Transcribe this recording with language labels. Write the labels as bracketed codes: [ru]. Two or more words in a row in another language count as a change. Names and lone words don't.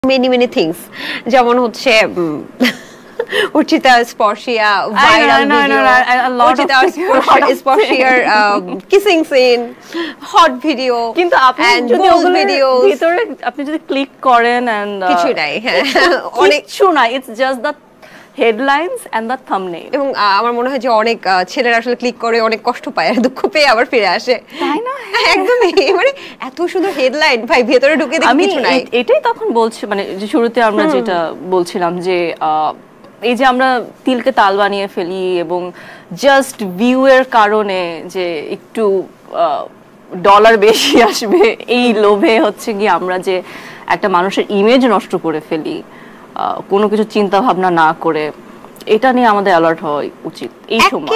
[en] many things [bn] যেমন হচ্ছে [en] Urchita Sporshia viral video, Urchita Sporshia kissing scene, hot video, [bn] কিন্তু আপনি যদি ওগুলোর ভিতরে আপনি যদি ক্লিক করেন and কিছু নাই অনেক কিছু না, [en] it's just the headlines and the thumbnail. [bn] এবং আমার মনে হয় যে অনেক ছেলেরা আসলে ক্লিক করে অনেক কষ্ট পায় আর দুঃখ পেয়ে আবার ফিরে আসে, তাই না? একদমই, মানে এত সুন্দর হেডলাইন ভাই ভেতরে ঢুকে দেখি কিছু নাই। এটাই তখন বলছি, মানে যে শুরুতে আমরা যেটা বলছিলাম যে এই যে আমরা তিলকে তাল বানিয়ে ফেলি এবং [en] just view [bn] এর কারণে যে একটু ডলার বেশি আসবে এই লোভে হচ্ছে কি আমরা যে একটা মানুষের ইমেজ নষ্ট করে ফেলি কোনো কিছু চিন্তা ভাবনা না করে, এটা নিয়ে আমাদের অ্যালার্ট হওয়া উচিত এই সময়।